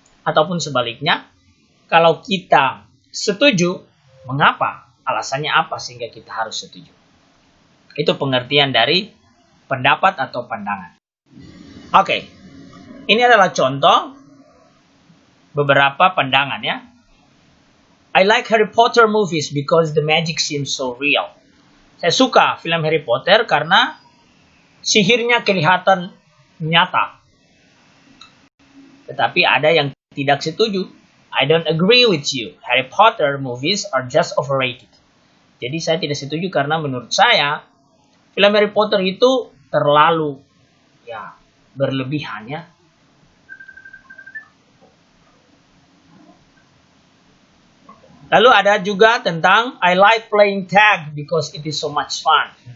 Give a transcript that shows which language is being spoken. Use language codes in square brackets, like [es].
[id] Ataupun sebaliknya, kalau kita setuju, mengapa? Alasannya apa sehingga kita harus setuju? Itu pengertian dari pendapat atau pandangan. Oke, ini adalah contoh beberapa pandangan ya. [en] I like Harry Potter movies because the magic seems so real. [id] Saya suka film Harry Potter karena sihirnya kelihatan nyata. Tetapi ada yang tidak setuju. [en] I don't agree with you. Harry Potter movies are just overrated. [id] Jadi saya tidak setuju karena menurut saya film Harry Potter itu terlalu ya berlebihan ya. Lalu ada juga tentang [en] I like playing tag because it is so much fun.